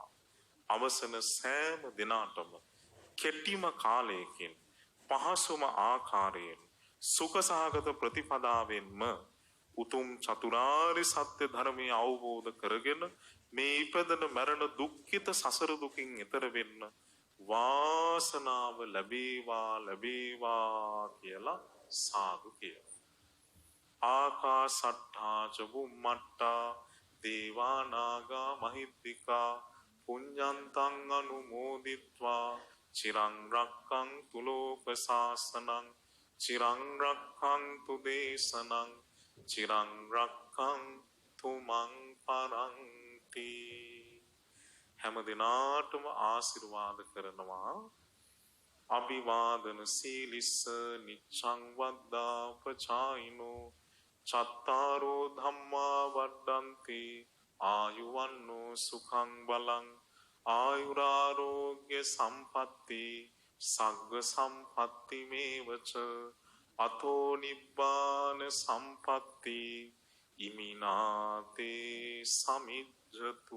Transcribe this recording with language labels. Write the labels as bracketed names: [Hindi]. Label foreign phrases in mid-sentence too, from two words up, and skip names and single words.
[Sinhala] අවසන සෑම දිනාටම කෙටිම කාලයකින් පහසුම ආකාරයෙන් සුඛසහගත ප්‍රතිපදාවෙන්ම උතුම් චතුරාර්ය සත්‍ය ධර්මය අවබෝධ කරගෙන මේ ඉපදෙන මරණ දුක්ඛිත සසර දුකින් එතර වෙන්න වාසනාව ලැබේවා ලැබේවා කියලා සාදු කියනවා. [Pali] ආකාසට්ඨා ච බුම්මට්ටා දේවා නාග මහිද්దికා පුඤ්ඤන්තං අනුමෝදිත්වා චිරං රක්ඛන්තු ලෝක සාසනං චිරං රක්ඛන්තු දේශනං චිරං රක්ඛන්තු මං පරන්ති. [Sinhala] හැම දිනාටම ආශිර්වාද කරනවා. [Pali] අභිවාදන සීලිස්ස නිච්ඡං වද්දා පචායිනෝ චත්තාරෝ ධම්මා වඩ්ඩන්ති ආයුවන්නෝ සුඛං බලං ආයුරාරෝග්‍ය සම්පatti සග්ග සම්පatti මේවච අතෝ නිබ්බාන සම්පatti ඉමිනාතේ සමිජ්ජතු.